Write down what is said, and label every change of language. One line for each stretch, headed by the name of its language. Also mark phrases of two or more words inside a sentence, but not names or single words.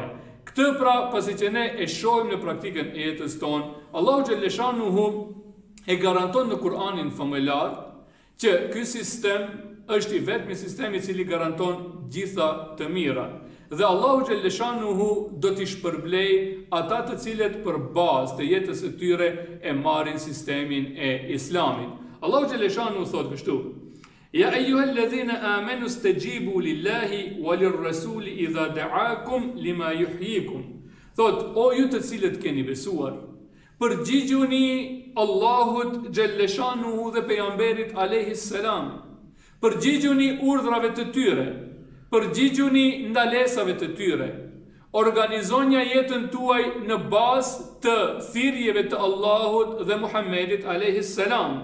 Albanian: Këtë pra, pasi që ne e shohim në praktikën e jetës tonë, Allahu xhaleshanuhu e garanton në Kur'anin famëlar që ky sistem është i vetmi sistemi i cili garanton gjitha të mirat. Dhe Allahu xhaleshanuhu do t'i shpërblej ata të cilët për bazë të jetës së tyre e marrin sistemin e Islamit. Allahu xhaleshanuhu thotë kështu:
Arabic: يا أيها الذين آمنوا استجيبوا لله وللرسول إذا دعاكم لما يحييكم.
Albanian: Thot, o ju të cilët keni besuar, përgjigjuni Allahut xhaleshanuhu dhe pejgamberit
Arabic: عليه السلام.
Albanian: Përgjigjuni urdhrave të tyre, përgjigjuni ndalesave të tyre. Organizonja jetën tuaj në bazë të thirrjeve të Allahut dhe Muhammedit
Arabic: عليه السلام.